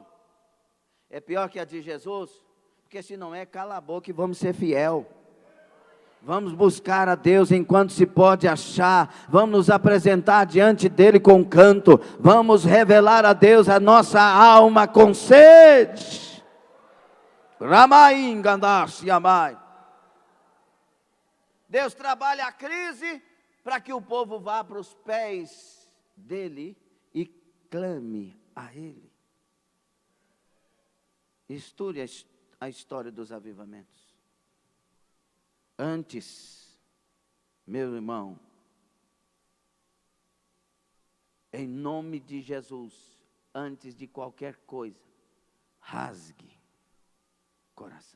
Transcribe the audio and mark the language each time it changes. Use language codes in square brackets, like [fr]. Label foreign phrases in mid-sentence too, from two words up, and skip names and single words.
[pt] É pior que a de Jesus? Porque se não é, cala a boca e vamos ser fiel. Vamos buscar a Deus enquanto se pode achar. Vamos nos apresentar diante dEle com canto. Vamos revelar a Deus a nossa alma com sede. Ramaim gandasse amai. Deus trabalha a crise para que o povo vá para os pés dEle e clame a Ele. Estude a história dos avivamentos. Antes, meu irmão, em nome de Jesus, antes de qualquer coisa, rasgue coração.